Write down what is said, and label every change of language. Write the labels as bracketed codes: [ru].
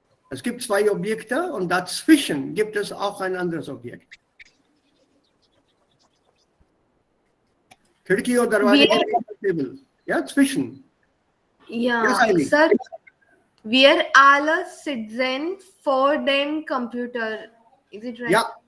[de] Es gibt zwei Objekte und dazwischen gibt es auch ein anderes Objekt. [hi] खिड़की और दरवाजे के table. [de] Ja, zwischen. [en] Yeah, Yes, Eileen. sir. [de] Wir alle sitzen vor dem Computer. [en] Is it right?